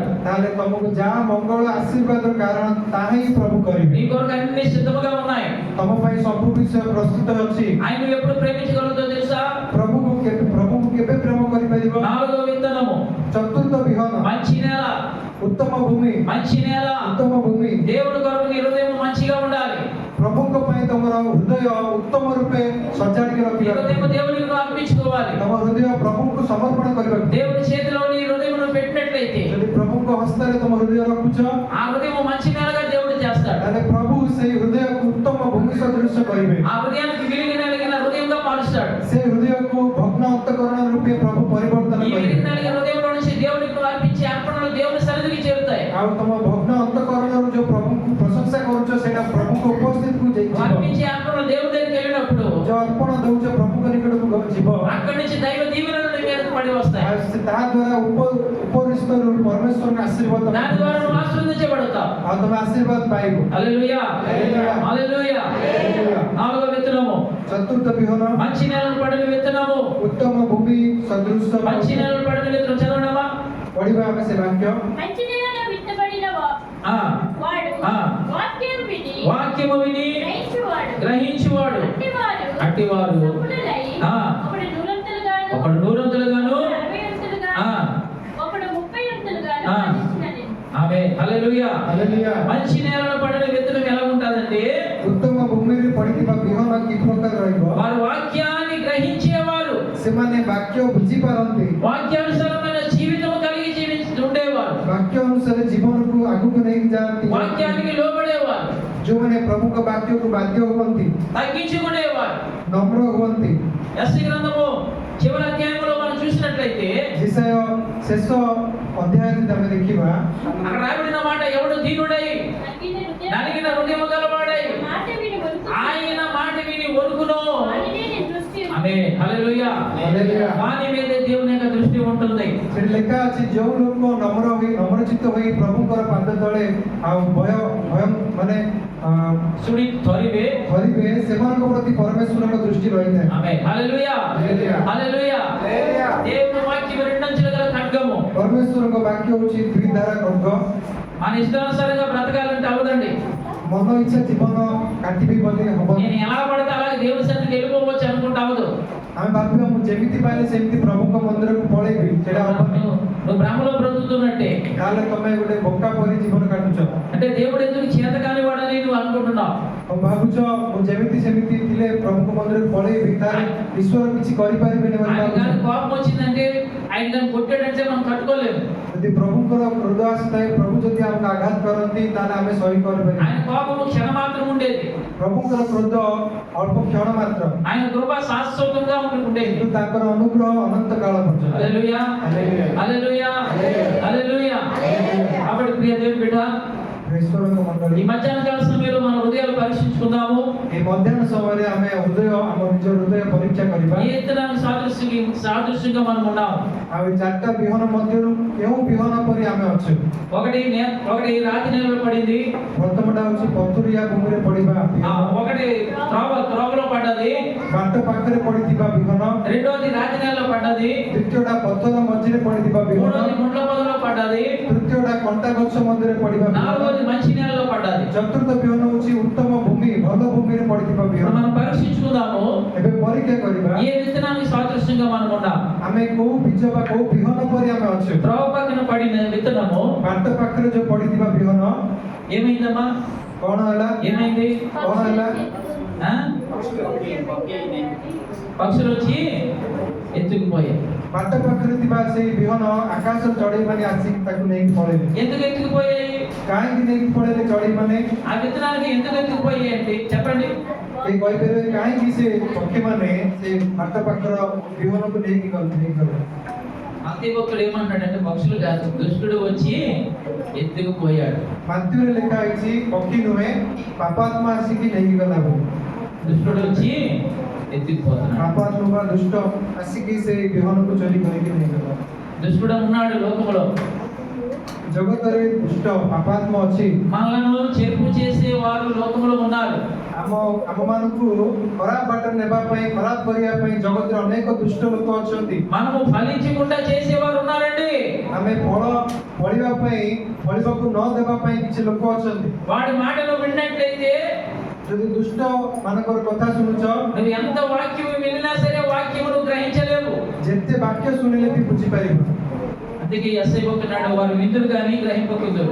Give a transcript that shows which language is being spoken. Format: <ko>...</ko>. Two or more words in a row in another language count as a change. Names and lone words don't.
<or>ତାହେଲେ ତମକୁ ଯାହା ମଙ୍ଗଳ ଆଶୀର୍ବାଦର କାରଣ ତାହା ହିଁ ପ୍ରଭୁ କରିବେ</or> <te>నీ కొరకు అన్ని సిద్ధముగా ఉన్నాయి.</te> <or>ତମ ପାଇଁ ସବୁ ବିଷୟ ପ୍ରସ୍ତୁତ ଅଛି</or> <te>ఆయన నువ్వు ఎప్పుడు ప్రేమించగలుగుతో తెలుసా?</te> <or>ପ୍ରଭୁଙ୍କୁ କେବେ ପ୍ରେମ କରିପାରିବ</or> <te>4వ విత్తనము</te> <or>ଚତୁର୍ଥ ବିହନ</or> <te>మంచి నేల.</te> <or>ଉତ୍ତମ ଭୂମି</or> <te>మంచి నేల.</te> <or>ଉତ୍ତମ ଭୂమి</or> <te>దేవుడి కొరకు నీ హృదయం మంచిగా ఉండాలి.</te> <or>ପ୍ରଭୁଙ୍କ ପାଇଁ ତମର ହୃଦୟ ଉତ୍ତମ ରୂପେ ସଜାଡ଼ିକି</or> <te>నీ</te> <or>ରଖିବାକୁ</or> <te>హృదయం దేవునికి నువ్వు అర్పించుకోవాలి.</te> <or>ତମ ହୃଦୟ ପ୍ରଭୁଙ୍କୁ ସମର୍ପଣ କରିବାକୁ</or> <te>దేవుని చేతిలో నీ హృదయం నువ్వు పెట్టినట్లయితే</te> <or>ଯଦି ପ୍ରଭୁଙ୍କ ହସ୍ତରେ ତମ ହୃଦୟ ରଖୁଛ</or> <te>ఆ హృదయం మంచి నేలగా దేవుడు చేస్తాడు.</te> <or>ତାହେଲେ ପ୍ରଭୁ ସେଇ ହୃଦୟକୁ ଉତ୍ତମ ଭୂମି ସଦୃଶ କରିବେ</or> <te>ఆ హృదయానికి విరిగి నలిగిన హృదయంగా మారుస్తాడు.</te> <or>ସେ ହୃଦୟକୁ ଭଗ୍ନ ଅନ୍ତଃକରଣ ରୂପେ ପ୍ରଭୁ ପରିବର୍ତ୍ତନ</or> <te>ఈ</te> <or>କରିବେ</or> <te>విరిగి నలిగిన హృదయంలో నుంచి దేవునికి నువ్వు అర్పించే అర్పణలు దేవుని సన్నిధికి చేరుతాయి.</te> <or>ଆଉ ତମ ଭଗ୍ନ ଅନ୍ତଃକରଣରୁ ଯୋଉ ପ୍ରଭୁଙ୍କୁ ପ୍ରଶଂସା କରୁଛ ସେଇଟା ପ୍ରଭୁଙ୍କ ଉପସ୍ଥିତିକୁ</or> <te>నువ్వు</te> <or>ଯିବ</or> <te>అర్పించే అర్పణలు దేవుని దగ్గరికి వెళ్ళినప్పుడు</te> <or>ଯୋଉ ଅର୍ପଣ ଦଉଛ ପ୍ରଭୁଙ୍କ ନିକଟକୁ ଯିବ</or> <te>అక్కడి నుంచి దైవ దీవెనలు నీ మీదకు పడి వస్తాయి.</te> <or>ଆଉ ତାହା ଦ୍ୱାରା ଉପରିସ୍ତରୁ ପରମେଶ୍ୱରଙ୍କ ଆଶୀର୍ବାଦ ତମେ</or> <te>దాని ద్వారా నువ్వు ఆశీర్వదించబడతావు.</te> <or>ଆଉ ତମେ ଆଶୀର୍ବାଦ ପାଇବ</or> <te>హల్లెలూయా హల్లెలూయా. హల్లెలూయా. హల్లెలూయా. 4వ విత్తనము</te> <or>ଚତୁର୍ଥ ବିହନ</or> <te>మంచి నేలను పడిన విత్తనము.</te> <or>ଉତ୍ତମ ଭୂମି ସଦୃଶ</or> <te>మంచి నేలను పడిన విత్తనం చదవడమా?</te> <or>ପଢିବା ଆମେ ସେ ବାକ୍ୟ</or> <te>మంచి నేలలో విత్తబడిన ఆ, వాడు ఆ. వాక్యం విని వాక్యము విని గ్రహించువాడు అట్టివారు సంపన్నులై ఆ. ఒకడు నూరంతలుగాను, ఒకడు 100 60 అంతలుగాను, ఆ. ఒకడు 30 అంతలుగాను ఆ. ఫలించినది. ఆమె హల్లెలూయా. హల్లెలూయా. మంచి నేలలో పడిన విత్తనం ఎలా ఉంటుందంటే</te> <or>ଉତ୍ତମ ଭୂମିରେ ପଡିଥିବା ବିହନ କି ପ୍ରକାର ରହିବ</or> <te>వారు వాక్యాన్ని గ్రహించేవారు,</te> <or>ସେମାନେ ବାକ୍ୟ ବୁଝିପାରନ୍ତି</or> <te>వాక్యానుసారమైన జీవితం కలిగి ఉండేవారు,</te> <or>ବାକ୍ୟ ଅନୁସାରେ ଜୀବନକୁ ଆଗକୁ ନେଇକି ଯାଆନ୍ତି</or> <te>వాక్యానికి లోబడేవారు,</te> <or>ଯୋଉମାନେ ପ୍ରଭୁଙ୍କ ବାକ୍ୟକୁ ବାଧ୍ୟ ହୁଅନ୍ତି</or> <te>తగ్గించుకునేవారు.</te> <or>ନମ୍ର ହୁଅନ୍ତି</or> <te>ఎస్ఐ గ్రంథము చివరి అధ్యాయంలో మనం చూసినట్లయితే</te> <or>ବିଷୟ ଶେଷ ଅଧ୍ୟାୟରେ ଯଦି ଆମେ ଦେଖିବା</or> <te>అక్కడ రాయబడిన మాట ఎవడు దీనుడై నలిగిన హృదయము గలవాడై మాట విని వణుకుచు, ఆయన మాట విని వణుకును. వానినే నీ దృష్టి ఆమె హల్లెలూయా. హల్లెలూయా. వాని మీదే దేవుని యొక్క దృష్టి ఉంటుంది.</te> <or>ସେଠି ଲେଖା ଅଛି ଯୋଉ ଲୋକ ନମ୍ରଚିତ୍ତ ହୋଇ ପ୍ରଭୁଙ୍କର ପାଦ ତଳେ ଆଉ ଭୟ ମାନେ సుడి త్వరివే ଧରିବେ ସେମାନଙ୍କ ପ୍ରତି ପରମେଶ୍ୱରଙ୍କ ଦୃଷ୍ଟି ରହିଥାଏ</or> <te>ఆమె హల్లెలూయా హల్లెలూయా. హల్లెలూయా. హల్లెలూయా. దేవుని వాక్యం రెండంచుల గల ఖడ్గము.</te> <or>ପରମେଶ୍ୱରଙ୍କ ବାକ୍ୟ ହଉଛି ଦ୍ୱିଧାରା ଖడ్ଗ</or> <te>మన ఇష్టానుసారంగా బ్రతకాలంటే అవదండి.</te> <or>ମନ ଇଚ୍ଛା ଜୀବନ କାଟିବି ବୋଲି ହବ</or> <te>నేను ఎలా పడితే అలాగే దేవుని సన్నిధికి వెళ్ళిపోవచ్చు అనుకుంటా అవదు.</te> <or>ଆମେ ଭାବିବା ମୁଁ ଯେମିତି ପାଇଲେ ସେମିତି ପ୍ରଭୁଙ୍କ ମନ୍ଦିରକୁ ପଳେଇବି ସେଇଟା ହବନି</or> <te>నువ్వు భ్రమలో బ్రతుకుతున్నట్టే.</te> <or>ତାହେଲେ ତମେ ଗୋଟେ ବୋକା ପରି ଜୀବନ କାଟୁଛ</or> <te>అంటే దేవుడు ఎందుకు చేత కానివాడని నువ్వు అనుకుంటున్నావు.</te> <or>ତମେ ଭାବୁଛ ମୁଁ ଯେମିତି ସେମିତି ଥିଲେ ପ୍ରଭୁଙ୍କ ମନ୍ଦିରକୁ ପଳେଇବି ତାହେଲେ ଈଶ୍ୱର କିଛି କରିପାରିବେନି ବୋଲି</or> <te>ఆయన</te> <or>ଭାବୁଛ</or> <te>కానీ కోపం వచ్చిందంటే ఆయన కానీ కొట్టాడంటే మనం తట్టుకోలేము.</te> <or>ଯଦି ପ୍ରଭୁଙ୍କର କ୍ରୋଧ ଆସିଥାଏ, ପ୍ରଭୁ ଯଦି ଆମକୁ ଆଘାତ କରନ୍ତି ତାହେଲେ ଆମେ ସହି କରିପାରିବା।</or> <te>ఆయన కోపము క్షణమాత్రం ఉండేది,</te> <or>ପ୍ରଭୁଙ୍କର କ୍ରୋଧ ଅଳ୍ପ କ୍ଷଣ ମାତ୍ର,</or> <te>ఆయన కృప శాశ్వతంగా ఉండేది.</te> <or>କିନ୍ତୁ ତାଙ୍କର ଅନୁଗ୍ରହ ଅନନ୍ତ କାଳ ପର୍ଯ୍ୟନ୍ତ।</or> <te>హల్లెలూయా, హల్లెలూయా, హల్లెలూయా. కాబట్టి ప్రియ దేవుని బిడ్డ,</te> <or>ଈଶ୍ୱରଙ୍କ ମଣ୍ଡଳୀ,</or> <te>ఈ మధ్యాహ్న కాల సమయంలో మన హృదయాలు పరీక్షించుకుందాము.</te> <or>এই ମଧ୍ୟାହ୍ନ ସମୟରେ ଆମେ ହୃଦୟ ଆମ ନିଜ హృదୟ ପରୀକ୍ଷା କରିବା।</or> <te>ఏ విత్తనానికి సాదృశ్యంగా మనం ఉన్నాం.</te> <or>ଆଉ ଏ ଚାରିଟା ବିହନ ମଧ୍ୟରୁ କେଉଁ ବିହନ ପରି ଆମେ ଅଛୁ?</or> <te>ఒకటి రాతి నేలలో పడింది,</te> <or>ପ୍ରଥମଟା ହଉଛି ପଥୁରିଆ ଭୂମିରେ ପଡିବା ବିହନ,</or> <te>ఒకటి త్రోవలో పడ్డది,</te> <or>ବାଟ ପାଖରେ ପଡିଥିବା ବିହନ,</or> <te>రెండోది రాతి నేలలో పడ్డది,</te> <or>ଦ୍ୱିତୀୟଟା ପଥର ମଝିରେ ପଡିଥିବା ବିହନ,</or> <te>మూడోది ముండ్ల పొదలో పడ్డది,</te> <or>ତୃତୀୟଟା କଣ୍ଟା ଗଛ ମଧ୍ୟରେ ପଡିବା ବିହନ,</or> <te>నాలుగోది మంచి నేలలో పడ్డది.</te> <or>ଚତୁର୍ଥ ବିହନ ହଉଛି ଉତ୍ତମ ଭୂମି, ଭଲ ଭୂମିରେ ପଡିଥିବା</or> <te>ఇప్పుడు</te> <or>ବିହନ।</or> <te>మనం పరీక్షించుకుందాము,</te> <or>ଏବେ పରୀକ୍ଷା କରିବା</or> <te>ఏ విత్తనానికి సాదృశ్యంగా మనం ఉన్నాం.</te> <or>ଆମେ କୋଉ ବୀଜ ବା କୋଉ ବିହନ ପରି ଆମେ ଅଛୁ।</or> <te>త్రోవ పక్కన పడిన విత్తనము</te> <or>ବାଟ ପାଖରେ ଯୋଉ ପଡିଥିବା ବିହନ</or> <te>ఏమైందమ్మా?</te> <or>କଣ ହେଲା?</or> <te>ఏమైంది?</te> <or>କଣ ହେଲା?</or> <te>ఆ? పక్షులు వచ్చి ఎత్తుకుపోయాయి.</te> <or>ବାଟ ପାଖରେ ଥିବା ସେଇ ବିହନ ଆକାଶ ଚଢେଇ ମାନେ ଆସିକି ତାକୁ ନେଇକି ପଳେଇଲେ।</or> <te>ఎందుకు ఎత్తుకుపోయాయి?</te> <or>କାହିଁକି ନେଇକି ପଳେଇଲେ ଚଢେଇ ମାନେ?</or> <te>ఆ విత్తనానికి ఎందుకు ఎత్తుకుపోయాయి అంటే చెప్పండి.</te> <or>କେହି କହିପାରିବେ କାହିଁକି ସେ ପକ୍ଷୀ ମାନେ ସେ ବାଟ ପାଖର ବିହନକୁ ନେଇକି ଗଲେ?</or> <te>అంత్యభక్తుడు ఏమంటాడంటే పక్షులు కాదు, దుష్టుడు వచ్చి ఎత్తుకుపోయాడు.</te> <or>ମାତ୍ୟୁରେ ଲେଖା ହେଇଛି ପକ୍ଷୀ ନୁହେଁ, ପାପାତ୍ମା ଆସିକି ନେଇକି ଗଲା ବୋଲି।</or> <te>దుష్టుడు వచ్చి ఎత్తుకుపోతున్నాడు.</te> <or>ପାପାତ୍ମା ବା ଦୁଷ୍ଟ ଆସିକି ସେ ବିହନକୁ ଚୋରି କରିକି ନେଇଗଲା।</or> <te>దుష్టుడు ఉన్నాడు లోకంలో,</te> <or>ଜଗତରେ ଦୁଷ୍ଟ ପାପାତ୍ମ ଅଛି।</or> <te>మనలను చేర్పు చేసే వారు లోకంలో ఉన్నారు.</te> <or>ଆମମାନଙ୍କୁ ଖରାପ ବାଟରେ ନେବା ପାଇଁ, ଖରାପ କରିବା ପାଇଁ ଜଗତରେ ଅନେକ ଦୁଷ୍ଟ ଲୋକ ଅଛନ୍ତି।</or> <te>మనము ఫలించకుండా చేసేవారు ఉన్నారండి.</te> <or>ଆମେ ଫଳିବା ପାଇଁ, ଫଳିବାକୁ ନ ଦେବା ପାଇଁ କିଛି ଲୋକ ଅଛନ୍ତି।</or> <te>వాడి మాటలు విన్నట్లయితే</te> <or>ଯଦି ଦୁଷ୍ଟ ମାନଙ୍କର କଥା ଶୁଣୁଛ,</or> <te>నువ్వు ఎంత వాక్యం వినినా సరే వాక్యమును గ్రహించలేవు.</te> <or>ଯେତେ ବାକ୍ୟ ଶୁଣିଲେ ବି ବୁଝିପାରିବ।</or> <te>అందుకే ఎస్ఐ పోతున్నాడు, వారు విందులు కానీ గ్రహింపకుందరు.</te>